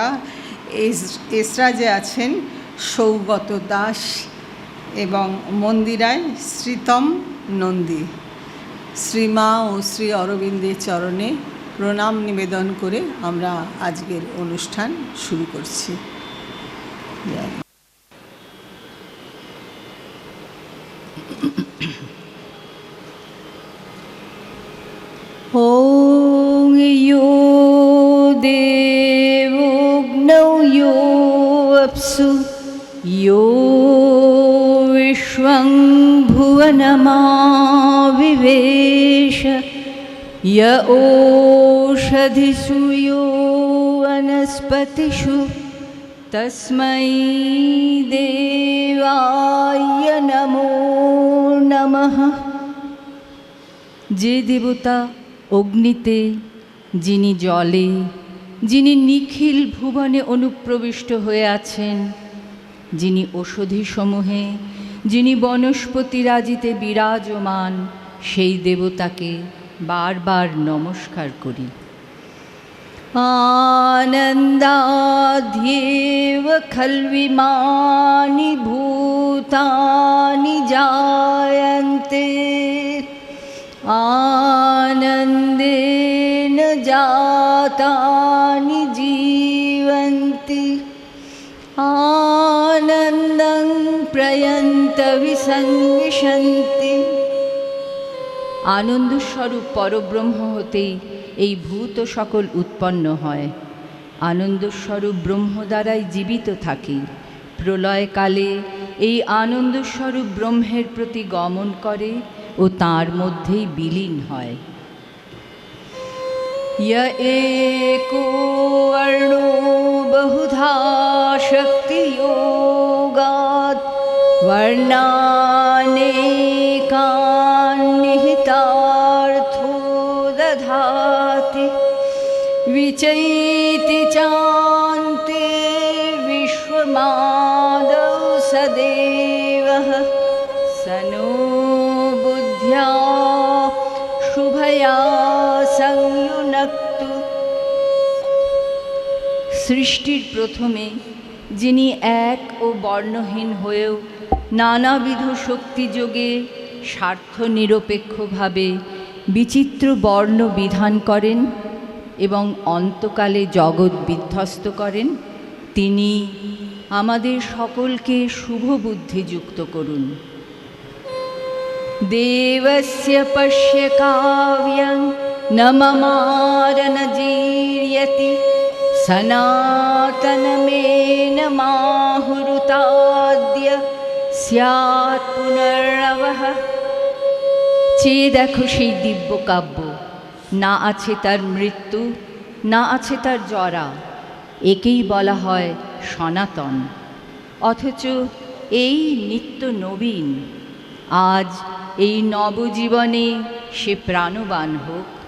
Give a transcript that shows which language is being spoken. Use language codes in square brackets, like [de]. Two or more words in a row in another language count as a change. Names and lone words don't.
[bn] এসরাজে আছেন সৌগত দাস এবং মন্দিরায় শ্রীতম নন্দী। শ্রীমা ও শ্রী অরবিন্দের চরণে প্রণাম নিবেদন করে আমরা আজকের অনুষ্ঠান শুরু করছি। [sa] ॐ यो देवोऽग्नौ यो अप्सु यो विश्वं भुवनमाविवेश य ओषधिषु यो वनस्पतिषु तस्मै देवाय नमो नमः। [bn] যে দেবতা অগ্নিতে, যিনি জলে, যিনি নিখিল ভুবনে অনুপ্রবিষ্ট হয়ে আছেন, যিনি ঔষধিসমূহে, যিনি বনস্পতিরাজিতে বিরাজমান, সেই দেবতাকে বারবার নমস্কার করি। [sa] আনন্দাদ্যেব খল্বিমানি ভূতানি জায়ন্তে आनन्देन जातानि जीवन्ति आनन्दं प्रयन्तविसंविशन्ति। [bn] আনন্দস্বরূপ পরব্রহ্ম হতেই এই ভূত সকল উৎপন্ন হয়। আনন্দস্বরূপ ব্রহ্ম দ্বারাই জীবিত থাকি। প্রলয়কালে এই আনন্দস্বরূপ ব্রহ্মের প্রতি গমন করে ও তাঁর মধ্যেই বিলীন হয়। [sa] य एको वर्णो बहुधा शक्तियोगात् वर्णानेकान् निहितार्थो दधाति विचैति चान्ते विश्वमादौ सदेवः स नो बुद्ध्या शुभया संयुनक्तु। [bn] সৃষ্টির প্রথমে যিনি এক ও বর্ণহীন হয়েও নানাবিধ শক্তিযোগে স্বার্থ নিরপেক্ষভাবে বিচিত্র বর্ণ বিধান করেন এবং অন্তকালে জগৎ বিধ্বস্ত করেন, তিনি আমাদের সকলকে শুভ বুদ্ধিযুক্ত করুন। [sa] देवस्य पश्य काव्यं न ममार न जीर्यति सनातनमेन माहुरुताद्य स्यात् पुनर्नवः। [bn] চেয়ে দেখো সেই দিব্য কাব্য, না আছে তার মৃত্যু, না আছে তার জরা, একেই বলা হয় সনাতন, অথচ এই নিত্য নবীন। আজ এই নবজীবনে সে প্রাণবান হোক।